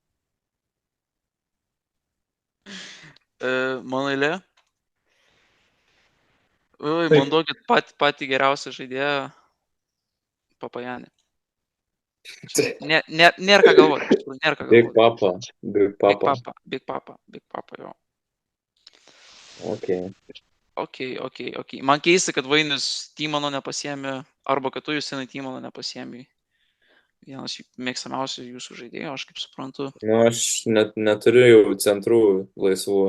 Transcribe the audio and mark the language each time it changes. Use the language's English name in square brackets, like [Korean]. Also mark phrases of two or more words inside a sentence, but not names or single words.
[Lithuanian] Mano eilė. Taip. Man duokit patį geriausią žaidėją Papajanį. Nėra ką galvoti, iš tikrųjų, nėra ką Big galvoti. Papa. Big Papa. Big Papa, jo. Okay. Ok. Man keista, kad Vainius Tymano nepasiėmė, arba kad tu Justinai Tymano nepasiėmė. Vienas mėgstamiausių jūsų žaidėjų, aš kaip suprantu. Nu, aš neturiu jau centrų laisvų.